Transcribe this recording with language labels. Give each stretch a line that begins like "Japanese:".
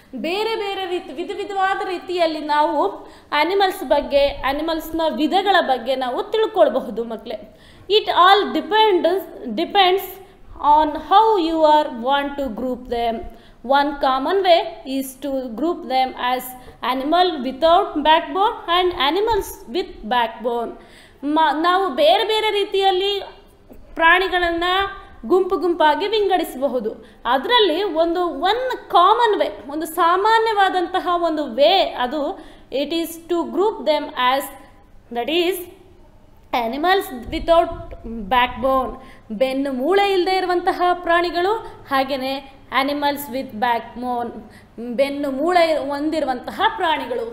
Kannada: ಬೇರೆ ಬೇರೆ ವಿಧವಾದ ರೀತಿಯಲ್ಲಿ ನಾವು ಅನಿಮಲ್ಸ್ನ ವಿಧಗಳ ಬಗ್ಗೆ ನಾವು ತಿಳ್ಕೊಳ್ಬಹುದು ಮಕ್ಕಳೇ.
English: It all depends on how you are want to group them. One common way is to group them as animal without backbone and animals with backbone.
Kannada: ನಾವು ಬೇರೆ ಬೇರೆ ರೀತಿಯಲ್ಲಿ ಪ್ರಾಣಿಗಳನ್ನು ಗುಂಪಾಗಿ ವಿಂಗಡಿಸಬಹುದು. ಅದರಲ್ಲಿ
English: one common way,
Kannada: ಒಂದು ಸಾಮಾನ್ಯವಾದಂತಹ ಒಂದು ವೇ, ಅದು
English: it is to group them as, that is animals without backbone,
Kannada: ಬೆನ್ನು ಮೂಳೆ ಇಲ್ಲದೆ ಇರುವಂತಹ ಪ್ರಾಣಿಗಳು, ಹಾಗೆಯೇ
English: animals with backbone,
Kannada: ಬೆನ್ನು ಮೂಳೆ ಹೊಂದಿರುವಂತಹ ಪ್ರಾಣಿಗಳು.